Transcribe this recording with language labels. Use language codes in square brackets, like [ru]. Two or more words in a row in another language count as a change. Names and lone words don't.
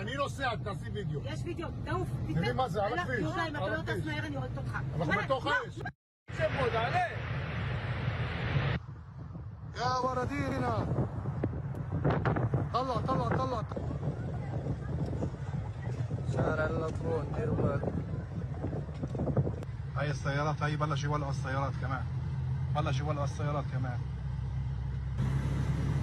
[he] אני נוסע, תעשי וידאו. יש וידאו, תעוף. תראי מה זה, על הכביש. יהודה, אם אתה לא טס מהר אני הורגת אותך. אנחנו בתוך האש. שב פה, תעלה. [ar] يا وردينا. طلع طلع طلع. شارع اللطرون دير بالك. هاي السيارات هاي بلش يولعوا السيارات كمان. بلش يولعوا السيارات كمان.